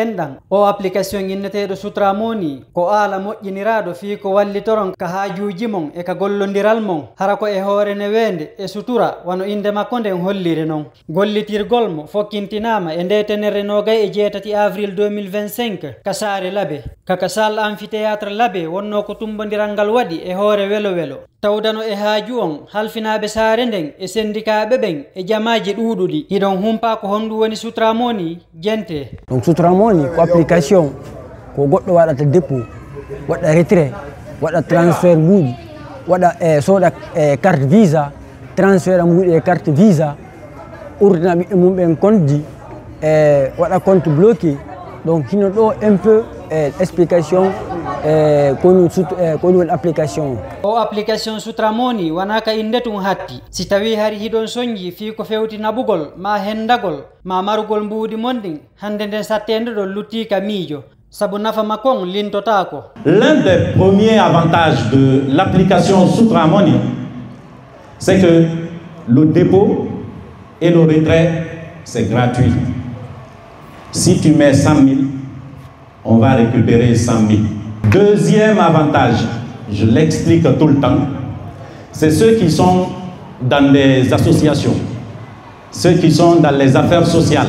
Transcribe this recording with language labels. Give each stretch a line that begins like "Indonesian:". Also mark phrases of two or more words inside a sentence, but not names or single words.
Fula: endan o application innetedo sutura moni ko ala mojjinirado fi ko wallitoron ka hajuji mon e ka gollondiral mon hara ko e hoore ne wende e sutura wano inde makko nden hollire non gollitirgol mo fokkintinama e ndetenere nogay e 7 avril 2025 kasare labe kakasal amphithéâtre labe wonno ko tumbodirangal wadi e hoore welo tawdano e haaju on halfinabe saare nden e sendikabe ben e jamaaje duududi hidon humpa ko hondu woni sutura moni jente donc sutura moni ko application ko goddo wadata dépôt wada retrait wada transfert mudi wada soda
French: carte visa
Fula: transfert mudi
French: carte visa
Fula: urdina bi mumben konti wada
French: compte bloqué
Fula: donc hino do
French: un peu explication
Fula: kono application o application sutura moni wanaka indetun hatti si tawi hari hidon sonji fi ko fewti nabugol ma hendagol ma marugol mbudi mondin hande den sattende do lutti ka miijo sabu nafa makon lintotako.
French: L'un des premiers avantages de l'application Sutura Money, c'est que le dépôt et le retrait c'est gratuit. Si tu mets 100 000, on va récupérer 100 000. Deuxième avantage, je l'explique tout le temps, c'est ceux qui sont dans les associations, ceux qui sont dans les affaires sociales.